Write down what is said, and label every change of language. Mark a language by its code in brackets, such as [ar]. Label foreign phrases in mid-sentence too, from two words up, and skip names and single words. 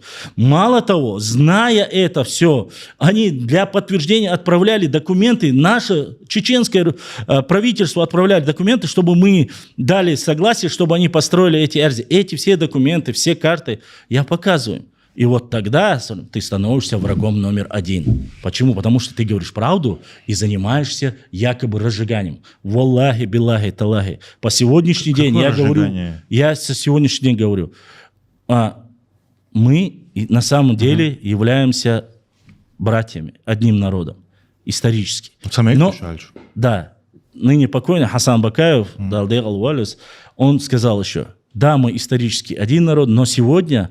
[ru] Мало того, зная это все, они для подтверждения отправляли документы, наше чеченское правительство отправляли документы, чтобы мы дали согласие, чтобы они построили эти Эрзи. Эти все документы, все карты я показываю. И вот тогда ты становишься врагом номер один. Почему? Потому что ты говоришь правду и занимаешься якобы разжиганием. [ar] والله، بالله، تالله. [ru] По сегодняшний день я говорю, я со сегодняшний день говорю, мы на самом деле являемся братьями, одним народом, исторически. Но, да, ныне покойный Хасан Бакаев, Далдег Алвалис, он сказал еще, да, мы исторически один народ, но сегодня...